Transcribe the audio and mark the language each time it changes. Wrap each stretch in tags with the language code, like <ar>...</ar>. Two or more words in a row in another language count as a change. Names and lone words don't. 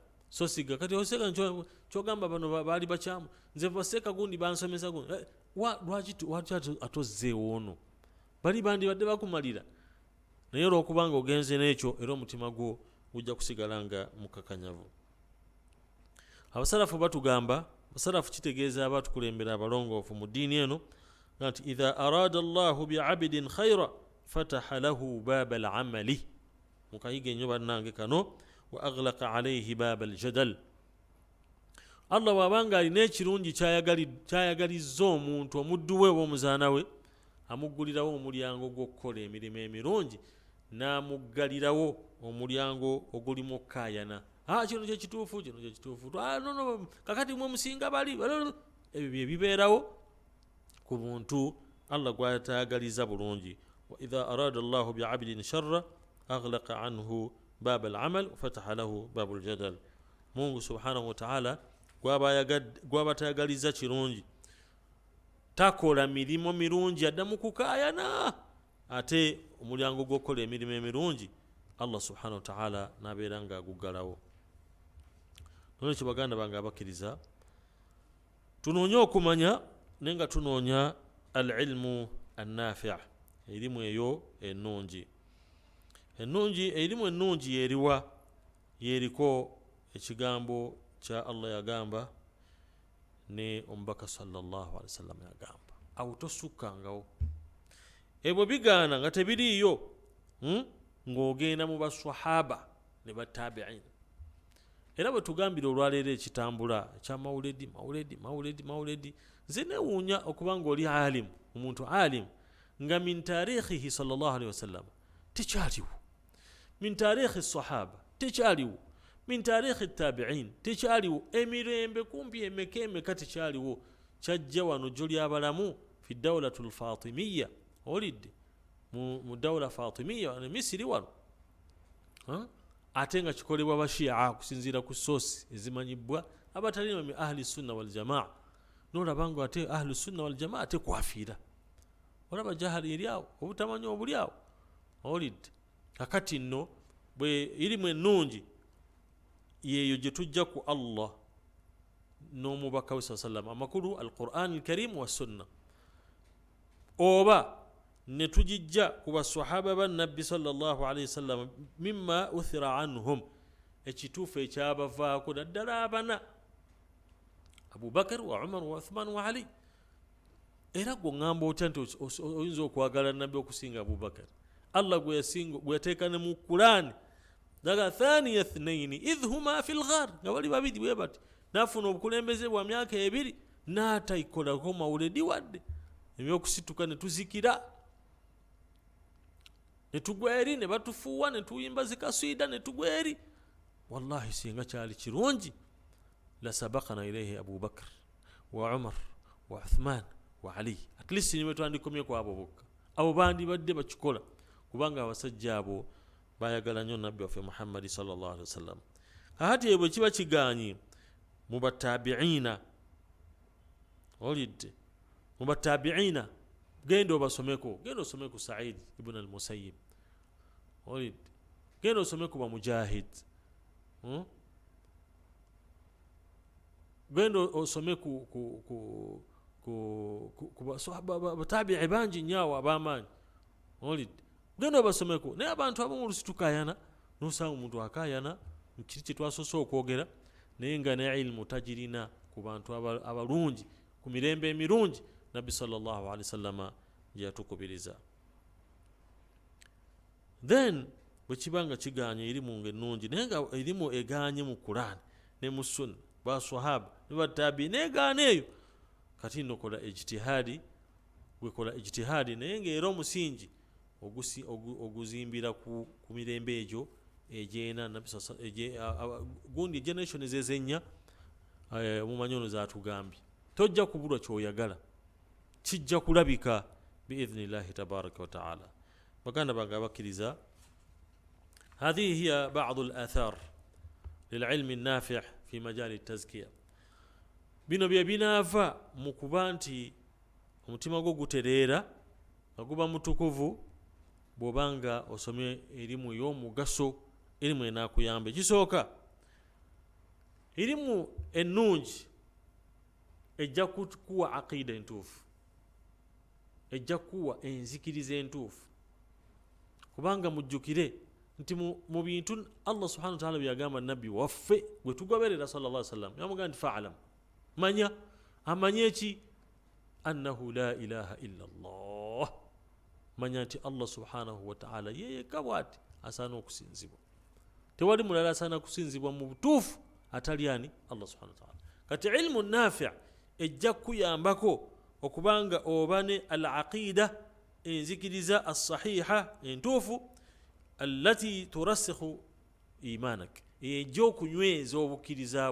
<lg>So siga kati oseka kyogamba bano baali bakyamu, nze baseeka gundi bansomesa gundi, lwaki atozzeewo ono, bali bandibadde bakumalira. Naye olwokubanga ogenze n'ekyo, era omutima gwo gujja kusigala nga mukakanyavu. Abasalafu batugamba, abasalafu kitegeeza abatukulembera abalongoofu mu ddiini eno, nti</lg> <ar>إذا أراد الله بعبد خيرا فتح له باب الأعمال,</ar> <lg>mukayiga ennyo bannange kano,</lg> <ar>وأغلق عليه باب الجدل.</ar> <lg>Allah bw'abanga alina ekirungi kyayagalizza omuntu, omuddu we oba omuzaana we, amuggulirawo omulyango gw'okukola emirimu emirungi, n'amuggalirawo omulyango ogulimu okukaayana. Kino kyekituufu, kino kyekituufu, kakati mwe musinga bali, ebyo bye bibeerawo ku muntu Allah gw'atayagaliza bulungi.</lg> <ar>وإذا أراد الله بعبد شرا أغلق عنه باب العمل فتح له باب الجدل.</ar> <lg>Mungu</lg> <ar>سبحانه وتعالى</ar> <lg>gwaba tayagaliza kirungi, takola mirimu mirungi, addamu kukaayana, ate omulyango gw'okukola emirimu emirungi Allah</lg> <ar>سبحانه وتعالى</ar> <lg>n'abeera nga aguggalawo. Nolwekyo baganda bange abakkiriza, tunoonya okumanya naye nga tunoonya</lg> <ar>العلم النافع',</ar> <lg>erimu eyo ennungi erimu ennungi yeriwa yeriko ekigambo kya Allah yagamba ne omubaka</lg> <ar>صلى الله عليه وسلم</ar> <lg>yagamba awo tosukkangawo ebyo bigaana nga tebiriiyo ng'ogenda mu baswahaba ne batabi'in era bwe tugambira olwaleero ekitambula ekya mawuledi nze neewuunya okuba nga oli alimu omuntu alimu nga</lg> <ar>من تاريخه صلى الله عليه وسلم</ar> <lg>tekyaliwo</lg> <ar>من تاريخ صحابة</ar> <lg>tekyaliwo</lg> <ar>من تاريخ تابعين</ar> <lg>tekyaliwo emirembe kumpi emeka tekyaliwo kyajja wano jjo lyabalamu</lg> <ar>في دولة الفاطمية</ar> <lg>olidde mu</lg> <ar>دولة فاطمية</ar> <lg>ne misiri wano ate nga kikolebwa bashi'a kusinziira ku sosi ezimanyibwa abatali mu</lg> <ar>أهل السنة والجماعة</ar> <lg>nolaba nga ate</lg> <ar>أهل السنة والجماعة</ar> <lg>tekwafiira olaba jahali eryawo obutamanya obulyawo olidde kakati nno bwe irimu ennungi yeeyo gye tujja ku Allah n'omubaka we sallam amakulu</lg> <ar>القرآن الكريم وسنة</ar> <lg>oba ne tujijja ku baswahaba ba nabbi</lg> <ar>صلى الله عليه وسلم مما أثر عنهم</ar> <lg>ekituufu ekyabavaako naddala abana Abubakar wa Umar wa Uthman wa Ali era gwe ngamba otya nti oyinza okwagala nabbi okusinga Abubakar Allah gwe yateeka ne mu Qur'an daga</lg> <ar>ثاني اثنين إذ هما في الغار</ar> <lg>nga bali babiri bwe bati nafuna obukulembeze bwa myaka ebiri n'atayikolerako mawuledi wadde ebyokusituka ne tuzikira ne tugwa eri ne batufuuwa ne tuyimba zikaswida ne tugwa eri wallahi singa kyali kirungi</lg> <ar>لسبقنا</ar> <lg>ilayhi Abubakar wa Umar wa Uthman wa Ali</lg> <en>at least</en> <lg>niwe twandikomye ku abo bokka abo bandi badde bakikola kubanga abasajja abo bayagala nnyo nabbi waffe Muhammad</lg> <ar>صلى الله عليه وسلم</ar> <lg>hati ebyo kiba kiganyi mu batabi'ina olidde mu batabi'ina genda obasomeko genda osomeko Sa'id ibn al-Musayyib olidde genda osomeko ba Mujahid genda osome ku batabi'i bangi nnyo ab'amaanyi olidde genda obasomeko naye abantu abamu oluusi tukayana nosanga omuntu akayana kiri kye twasoose okwogera naye nga ne ilmu tagirina ku bantu abalungi ku mirembe emirungi nabbi</lg> <ar>صلى الله عليه وسلم</ar> <lg>gye yatukubiriza then bwe kiba nga kiganye erimu ng'ennungi naye nga erimu eganye mu Qur'an ne mu sunna baswahaba ne batabi negaana eyo kati nokola ijtihadi wekola ijtihadi naye ng'era omusingi oguzimbira ku mirembe egyo ejena gundi generation ezezenya mumanyono zatugambye tojja kubulwa kyoyagala kijja kulabika biidhnillahi</lg> <ar>تبارك وتعالى</ar> <lg>baganda bange abakkiriza</lg> <ar>هذه هي بعض الآثار للعلم النافع في مجال التزكية</ar> <lg>bino bye binava mu kuba nti omutima gwo gutereera nga guba mutukuvu bw'obanga osomye erimu y'omugaso erimu enaakuyamba ekisooka erimu ennungi ejja kuwa aqida entuufu ejja kuwa enzikiriza entuufu kubanga mujjukire nti mu bintu Allah</lg> <ar>سبحانه وتعالى</ar> <lg>byagamba nabbi waffe gwe tugoberera</lg> <ar>صلى الله عليه وسلم</ar> <lg>yamugamba nti fa'alam manya amanye eki</lg> <ar>أنه لا إله إلا الله</ar> <lg>manya nti Allah</lg> <ar>سبحانه وتعالى</ar> <lg>yeyeka bwati asaana okusinzibwa tewali mulala asaana kusinzibwa mu butuufu atali ani</lg> <ar>الله سبحانه وتعالى</ar> <lg>kati</lg> <ar>علم نافع'</ar> <lg>ejja kuyambako okubanga obane al-aqida enzikiriza as-sahiha entuufu</lg> <ar>التي ترسخ إيمانك</ar> <lg>ejja okunyweza obukkiriza</lg>